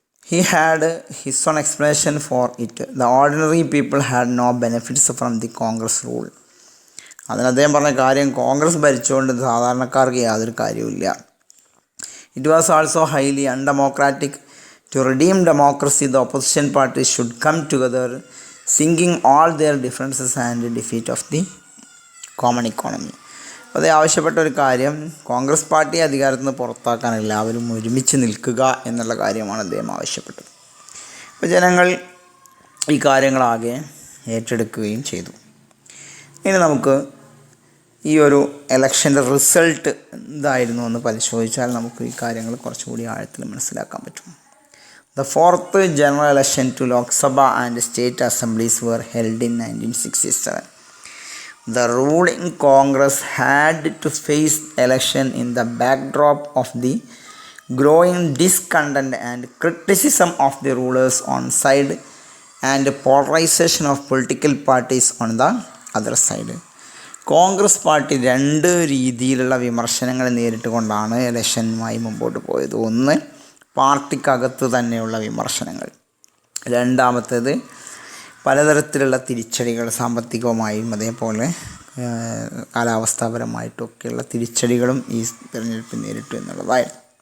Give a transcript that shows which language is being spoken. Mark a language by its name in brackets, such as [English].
[English] He had his own explanation for it. The ordinary people had no benefits from the Congress rule. [Malayalam] അതിന് അദ്ദേഹം പറഞ്ഞ കാര്യം, കോൺഗ്രസ് ഭരിച്ചുകൊണ്ട് സാധാരണക്കാർക്ക് യാതൊരു കാര്യവുമില്ല. [English] It was also highly undemocratic. To redeem democracy, the opposition parties should come together, singing all their differences and defeat of the common economy. [Malayalam] അത് ആവശ്യപ്പെട്ട ഒരു കാര്യം, കോൺഗ്രസ് പാർട്ടിയെ അധികാരത്തിൽ നിന്ന് പുറത്താക്കാൻ എല്ലാവരും ഒരുമിച്ച് നിൽക്കുക എന്നുള്ള കാര്യമാണ് അദ്ദേഹം ആവശ്യപ്പെട്ടത്. അപ്പോൾ ജനങ്ങൾ ഈ കാര്യങ്ങളാകെ ഏറ്റെടുക്കുകയും ചെയ്തു. ഇനി നമുക്ക് ഈ ഒരു ഇലക്ഷൻ്റെ റിസൾട്ട് എന്തായിരുന്നു എന്ന് പരിശോധിച്ചാൽ നമുക്ക് ഈ കാര്യങ്ങൾ കുറച്ചുകൂടി ആഴത്തിൽ മനസ്സിലാക്കാൻ പറ്റും. [English] The fourth general election to Lok Sabha and state assemblies were held in 1967. The ruling Congress had to face election in the backdrop of the growing discontent and criticism of the rulers on side and polarization of political parties on the other side. [Malayalam] Congress party രണ്ട് രീതിയിലുള്ള വിമർശനങ്ങൾ നേരിട്ടുകൊണ്ടാണ് ഇലക്ഷനുമായി മുമ്പോട്ട് പോയത്. ഒന്ന്, പാർട്ടിക്കകത്ത് തന്നെയുള്ള വിമർശനങ്ങൾ. രണ്ടാമത്തേത് പലതരത്തിലുള്ള തിരിച്ചടികൾ, സാമ്പത്തികവുമായും അതേപോലെ കാലാവസ്ഥാപരമായിട്ടൊക്കെയുള്ള തിരിച്ചടികളും ഈ തിരഞ്ഞെടുപ്പ് നേരിട്ടു എന്നുള്ളതായിരുന്നു.